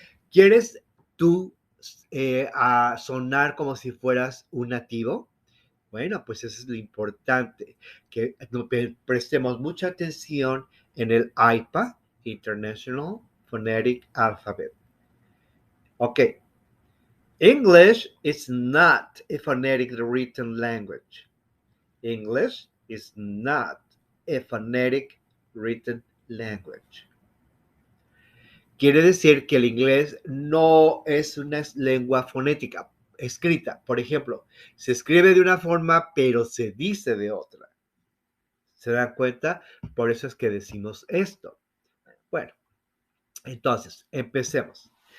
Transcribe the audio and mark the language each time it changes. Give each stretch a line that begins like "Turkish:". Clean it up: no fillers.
Spanish: ¿Quieres tú a sonar como si fueras un nativo? Bueno, pues eso es lo importante, que prestemos mucha atención en el IPA, International Phonetic Alphabet.
English: Ok, English is not a phonetic written language. English is not a phonetic written language.
Spanish: Quiere decir que el inglés no es una lengua fonética escrita. Por ejemplo, se escribe de una forma, pero se dice de otra. ¿Se dan cuenta? Por eso es que decimos esto. Bueno, entonces, empecemos.